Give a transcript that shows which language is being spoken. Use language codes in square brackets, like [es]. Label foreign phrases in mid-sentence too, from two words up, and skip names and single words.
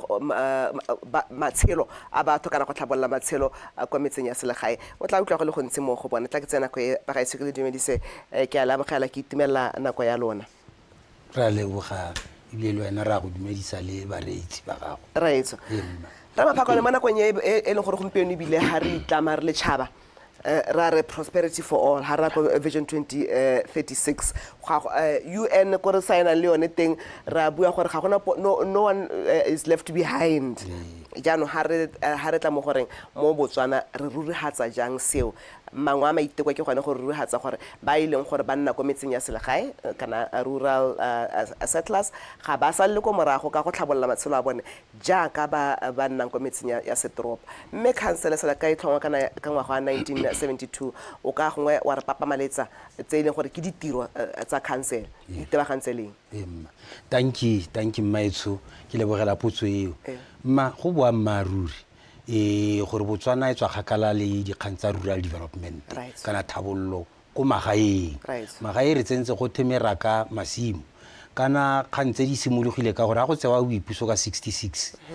[tn] matshelo a batho kana go tlhabolla matshelo kwa metseng ya selegae o tla utlwa go le gontsi mo go bona tla ke tsena go ba ga sekele dumedise ke a lamogela ke itumela nako ya lona ra leboga ibile wena ra go dumedisa le bareetsi ba gago raitso ra Maphakwane mo nakong e leng gore gompieno ebile ha re itlama re le tšhaba ra re [en] prosperity for all [tn] ha ra go vision 2036 UN go re signa le yone teng ra bua gore ga gona [en] no one is left behind [tn] jaanong ha re tla mo goreng mo Botswana re rurihatsa jang seo mangwe a maiteko ke gone go rurihatsa gore ba ileng gore ba nna ko metseng ya selegae kana [en] rural settlers [tn] ga ba sa le ko morago ka go tlhabolla matshelo a bone jaaka ba nnang ko metseng ya setoropo mme council se la ka itlhongwa kana ka ngwaga wa 1972 o ka gongwe wa re papa maletsa tse ileng gore ke ditiro tsa council itebagantseleng [en] thank you [tn] maitso ke lebogela potso eo ma go boa maruri gore Botswana e tswa kgakala le dikgang tsa [en] rural development [tn] kana thabollo ko magaeng magae re tsentse go themera ka masimo kana kgantse di simologile ka gore a go tsewa o ipuso ka 66